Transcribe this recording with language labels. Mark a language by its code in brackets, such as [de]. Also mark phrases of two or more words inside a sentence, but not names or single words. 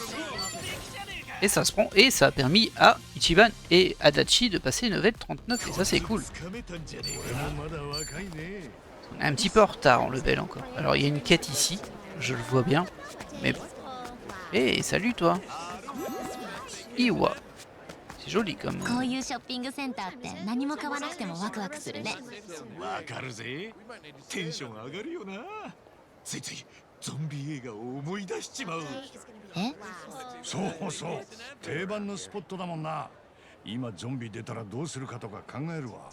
[fr] Et ça se prend, et ça a permis à Ichiban et Adachi de passer level 39, et ça c'est cool. On est un petit peu en retard en level encore. Alors il y a une quête ici, je le vois bien, mais bon. Hey, salut toi. Iwa. C'est joli comme... [ja] こういうショッピングセンターって何も買わなくてもワクワクするね。わかるぜテンション上がるよなついついゾンビ映画を思い出しちまうえ？そうそう定番のスポットだもんな今ゾンビ出たらどうするかとか考えるわ